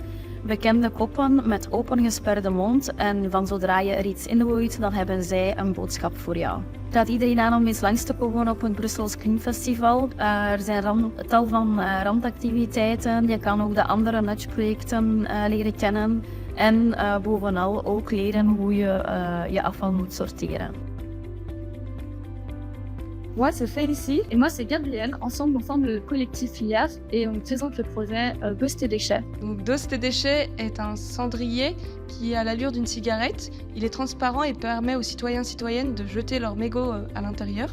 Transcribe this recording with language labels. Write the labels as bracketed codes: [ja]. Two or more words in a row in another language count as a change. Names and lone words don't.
[nl] Bekende koppen met opengesperde mond en van zodra je er iets in gooit, dan hebben zij een boodschap voor jou. Ik raad iedereen aan om eens langs te komen op het Brussels Klimfestival. Er zijn tal van randactiviteiten. Je kan ook de andere nudge-projecten leren kennen en bovenal ook leren hoe je je afval moet sorteren. [fr] Moi, c'est Félicie et moi, c'est Gabrielle. Ensemble, on forme le collectif Filière et on présente le projet Dos tes déchets. Donc, Dos tes déchets est un cendrier qui a l'allure d'une cigarette. Il est transparent et permet aux citoyens et citoyennes de jeter leurs mégots à l'intérieur.